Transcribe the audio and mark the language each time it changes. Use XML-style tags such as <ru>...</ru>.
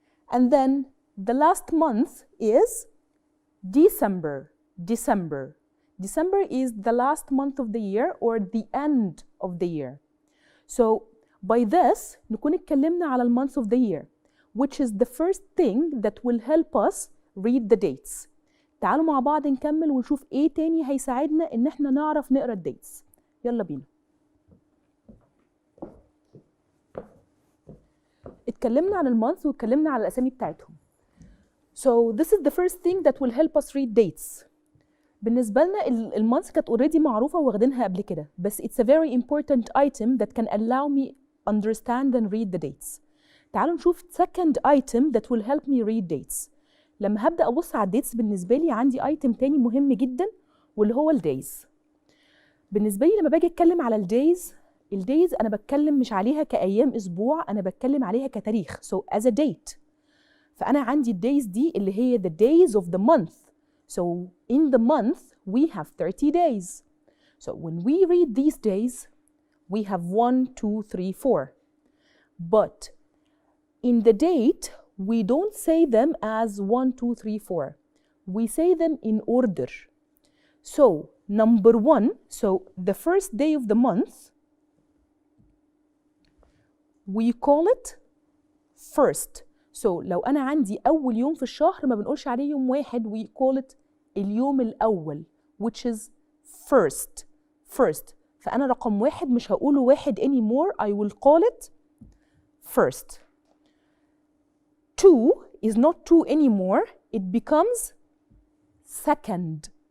<en>And then the last month is December, December. December is the last month of the year or the end of the year. So by this</en> <ar>نكون اتكلمنا على</ar> <en>months of the year, which is the first thing that will help us read the dates.</en> <ar>تعالوا مع بعض نكمل ونشوف ايه تاني هيساعدنا ان احنا نعرف نقرا الديتس. يلا بينا. اتكلمنا عن المانث واتكلمنا على الاسامي بتاعتهم.</ar> <en>So this is the first thing that will help us read dates.</en> <ar>بالنسبة لنا المانث كانت already معروفة واخدينها قبل كده،</ar> <en>بس it's a very important item that can allow me understand and read the dates.</en> <ar>تعالوا نشوف</ar> <en>second item that will help me read dates.</en> <ar>لما هبدأ أبص على الديتس بالنسبة لي عندي item تاني مهم جدا واللي هو الدايز. بالنسبة لي لما باجي أتكلم على الدايز أنا بتكلم مش عليها كأيام أسبوع، أنا بتكلم عليها كتاريخ.</ar> <en>So as a date.</en> <ar>فأنا عندي الدايز دي اللي هي</ar> <en>the days of the month. So in the month we have 30 days. So when we read these days we have 1, 2, 3, 4. But in the date we don't say them as 1, 2, 3, 4. We say them in order. So number 1, so the first day of the month, we call it first.</en> <ar>So لو أنا عندي أول يوم في الشهر ما بنقولش عليه يوم واحد,</ar> <en>we call it</en> <ar>اليوم الأول,</ar> <en>which is first.</en> <ar>فأنا رقم واحد مش هقوله واحد</ar> <en>anymore, I will call it first. 2 is not 2 anymore, it becomes second.</en>